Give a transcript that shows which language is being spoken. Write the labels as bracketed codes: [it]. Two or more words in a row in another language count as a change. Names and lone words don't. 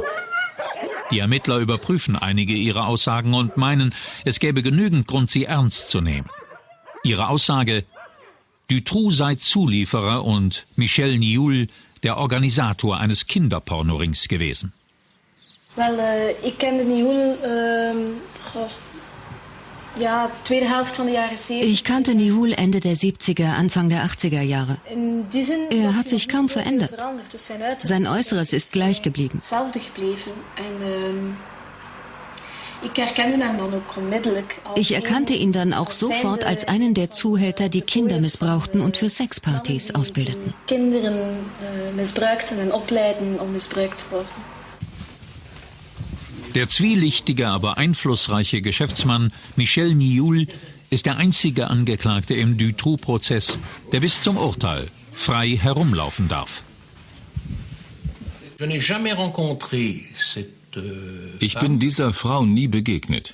[de] Die Ermittler überprüfen einige ihrer Aussagen und meinen, es gäbe genügend Grund, sie ernst zu nehmen. Ihre Aussage: Dutroux sei Zulieferer und Michel Nioul der Organisator eines Kinderpornorings gewesen. Ich kenne [nl] Nioul, tweede Helft van de jaren 70. [de] Ich kannte Nioul Ende der 70er, Anfang der 80er Jahre. Er hat sich kaum verändert. Sein Äußeres ist gleich geblieben. Ich erkannte ihn dann auch sofort als einen der Zuhälter, die Kinder missbrauchten und für Sexpartys ausbildeten. [nl] Kinderen missbruikten en opleiden om misbruikt te worden. [de] Der zwielichtige, aber einflussreiche Geschäftsmann Michel Nioul ist der einzige Angeklagte im Dutroux-Prozess, der bis zum Urteil frei herumlaufen darf. Ich bin dieser Frau nie begegnet.